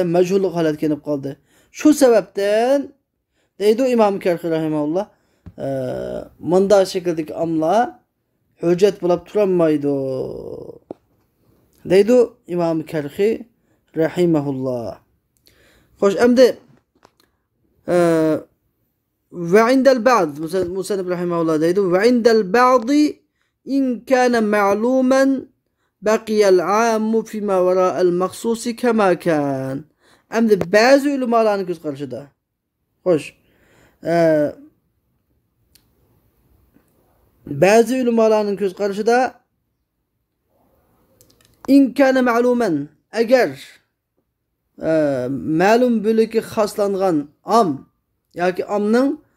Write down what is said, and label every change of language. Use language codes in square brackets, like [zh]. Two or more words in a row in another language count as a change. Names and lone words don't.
[uz] Majhullik holatga yenib qoldi. Shu sababdan deydi İmam Kerhi rahimahullah, bunday shakldagi amlar hujjat bo'lib turolmaydi. Deydi İmam Kerhi rahimahullah. Xo'sh, endi [ar] وعند البعض, [uz] Musannif rahimahullah deydi, [ar] وعند البعض إن كان معلوما بقي العام فيما وراء المخصوص كما كان. [uz] Endi ba'zi ulamolarning ko'z qarashida. Xo'sh, ba'zi ulamolarning ko'z qarashida [ar] إن كان معلوما, [uz] agar ma'lum bo'liki xoslangan am yoki amning